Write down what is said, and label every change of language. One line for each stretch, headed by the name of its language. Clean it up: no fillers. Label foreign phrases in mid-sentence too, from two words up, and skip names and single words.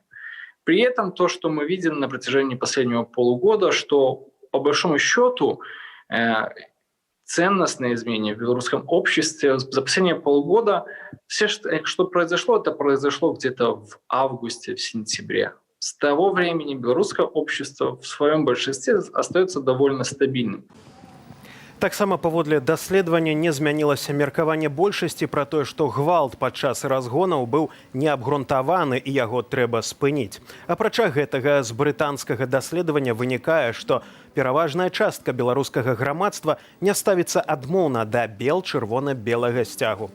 Russian: При этом то, что мы видим на протяжении последнего полугода, что по большому счету ценностные изменения в белорусском обществе за последние полгода, все, что произошло, это произошло где-то в августе, в сентябре. С того времени белорусское общество в своем большинстве остается довольно стабильным.
Belarusian: Таксама паводле даследавання не змянілася меркаванне большасці пра тое, што гвалт падчас разгонаў быў неабгрунтаваны і яго трэба спыніць. Апрача гэтага з брытанскага даследавання вынікае, што пераважная частка беларускага грамадства не ставіцца адмоўна да бел-чырвона-белага сцягу.